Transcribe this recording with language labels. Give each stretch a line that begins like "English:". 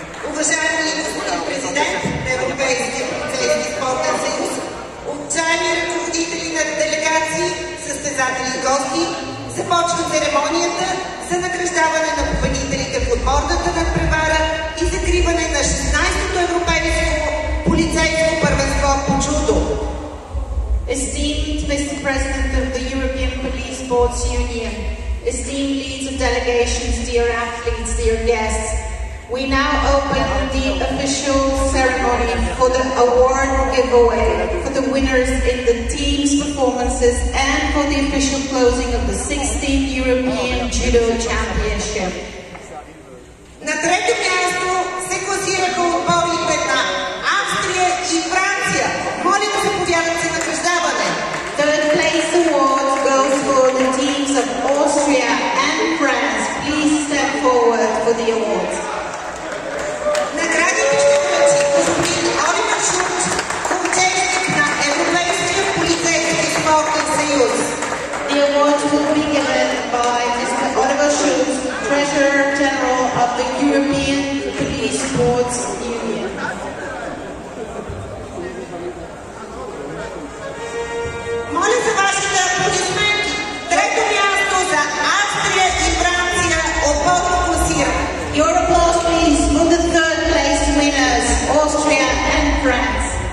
Bulgarian: Уважаеми господин президент на Европейския полицейски спортен съюз, уважаеми ръководители на делегации, състезатели и гости, започва церемонията за награждаване на победителите в отборната надпревара и закриване на 16-то европейско полицейско първенство по джудо.
English: Esteemed Mr. President of the European Police Sports Union, esteemed leads of delegations, dear athletes, dear guests, we now open the official ceremony for the award giveaway for the winners in the team's performances and for the official closing of the 16th European Judo Championship.
Bulgarian: На трето място се класираха отборите на Австрия и Франция. Моля да заповядат за награждаване.
English: Third place award goes for the teams of Austria and France. Please step forward for the awards.
Bulgarian: Наградите ще връчи господин Оливер Шулц, участник на Европейския полицейски спортен съюз.
English: The award will be given by Mr. Oliver Schulz, Treasurer General of the European Police Sports Union.
Bulgarian: Моля за вашите аплодисменти. Трето място за Австрия и Франция отборно класиране.
English: Your applause, please, for the third place winners, Austria and France.